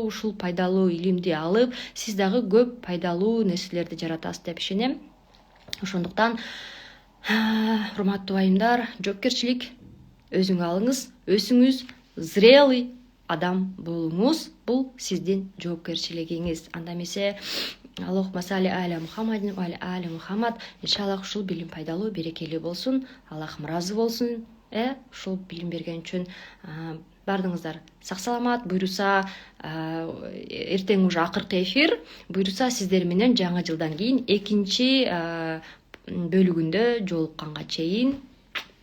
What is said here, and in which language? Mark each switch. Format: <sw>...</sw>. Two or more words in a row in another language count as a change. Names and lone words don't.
<ky>Ушул пайдалуу илимди алып, сиз дагы көп пайдалуу нерселерди жаратасыз деп ишенем. Ошондуктан, урматтуу айымдар, жоопкерчилик өзүңө алыңыз, өсүңүз, зрелый адам болуңуз, бул сиздин жоопкерчилигиңиз. Анда эмесе</ky> <ar>اللهم صل على محمد وعلى آل محمد.</ar> <ky>Иншаллах ушул билим пайдалуу, берекелүү болсун. Аллахым ыраазы болсун. Ушул билим берген үчүн баардыгыңыздар сак саламат. Буйруса эртең уже акыркы эфир. Буйруса сиздер менен жаңы жылдан кийин экинчи бөлүгүндө жолукканга чейин жакшы туруңуздар.</ky>